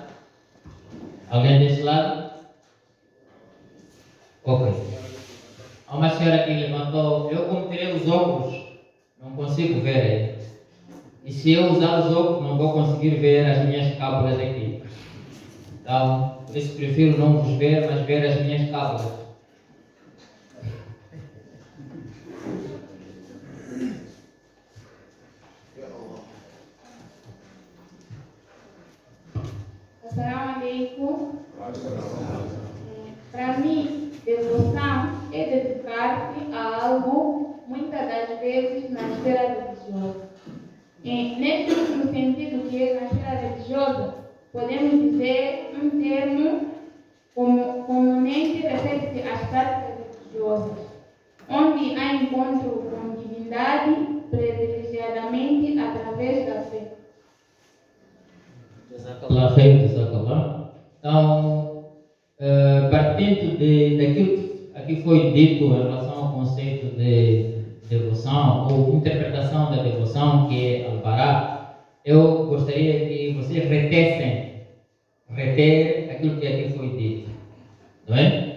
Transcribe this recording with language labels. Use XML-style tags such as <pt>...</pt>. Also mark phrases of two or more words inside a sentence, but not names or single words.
<pt>Alguém deste lado? Ok. Há uma senhora que levantou. Eu, como tirei os óculos, não consigo ver aí. E se eu usar os óculos, não vou conseguir ver as minhas cábulas aqui. Então, por isso prefiro não vos ver, mas ver as minhas cábulas.</pt> <ar>السلام عليكم.</ar> <pt>Para mim, devoção é dedicar-se a algo, muitas das vezes, na esfera religiosa. Nesse último sentido, que é na esfera religiosa, podemos dizer um termo comumente refere-se às práticas religiosas, onde há encontro com divindade, privilegiadamente através da fé.</pt> <ar>جزاك الله خير، جزاك الله.</ar> <pt>Então, partindo daquilo que aqui foi dito em relação ao conceito de devoção ou interpretação da devoção, que é Al-Bara, eu gostaria que vocês reter aquilo que aqui foi dito, não é?</pt>